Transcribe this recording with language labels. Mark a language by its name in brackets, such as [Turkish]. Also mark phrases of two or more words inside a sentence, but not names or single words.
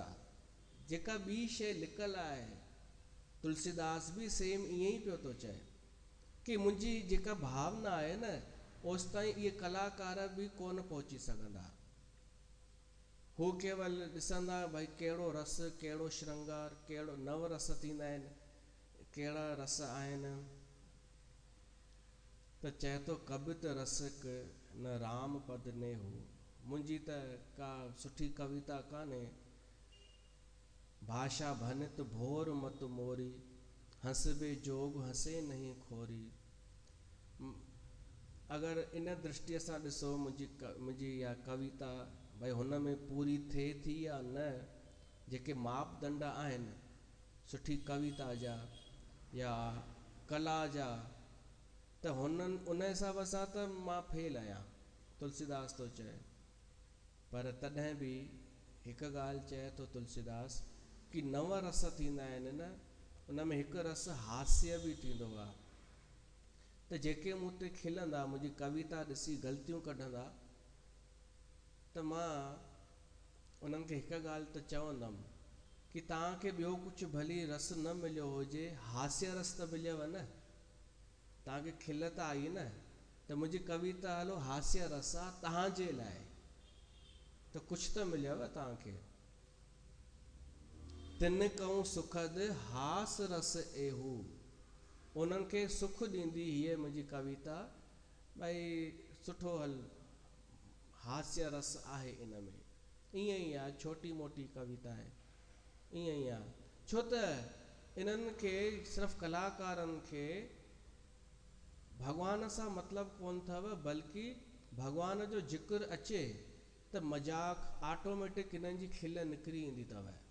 [Sindhi] जेका ॿी शइ लिकल आहे, तुलसीदास बि सेम ईअं ई पियो थो चए कि मुंहिंजी जेका भावना आहे न, ओसि ताईं इहे कलाकार बि कोन पहुची सघंदा। हू केवल ॾिसंदा भई कहिड़ो रस, कहिड़ो श्रंगार, कहिड़ो नव रस थींदा आहिनि, कहिड़ा रस आहिनि। त चए थो [Awadhi] कबित रसिक न राम पद ने हो। [Sindhi] मुंहिंजी त का सुठी कविता कान्हे, [Awadhi] भाषा भनित भोर मत मोरी, हंसबे जोग हंसे नहीं खोरी। [Sindhi] अगरि इन दृष्टिअ सां ॾिसो मुंहिंजी इहा कविता, भई हुन में पूरी थिए थी या न, जेके मापदंड आहिनि सुठी कविता जा या कला जा, त उन हिसाब सां त मां फेल आहियां, तुलसीदास थो चए। पर तॾहिं बि हिकु ॻाल्हि चए थो तुलसीदास कि नव रस थींदा आहिनि न, उन में हिकु रस हास्य बि थींदो आहे। त जेके मूं ते खिलंदा, मुंहिंजी कविता ॾिसी ग़लतियूं कढंदा, त मां उन्हनि खे हिकु ॻाल्हि त चवंदुमि कि तव्हांखे ॿियो कुझु भली रस न मिलियो हुजे, हास्य रस त मिलियव न, तव्हांखे खिल त आई न, त मुंहिंजी कविता हलो हास्य रस आहे तव्हांजे लाइ, त कुझु त मिलियव तव्हांखे। [Awadhi] तिन कहूं सुखद हास रस एहू, [Sindhi] उन्हनि खे सुख ॾींदी हीअ मुंहिंजी कविता, भई सुठो हल हास्य रस आहे इन में। ईअं ई आहे, छोटी मोटी कविता आहे, ईअं ई आहे। छो त इन्हनि खे सिर्फ़ु कलाकारनि खे भॻवान सां मतिलबु कोन अथव, बल्कि भॻवान जो ज़िक्र अचे त मज़ाक ऑटोमेटिक इन्हनि जी खिल निकिरी ईंदी अथव।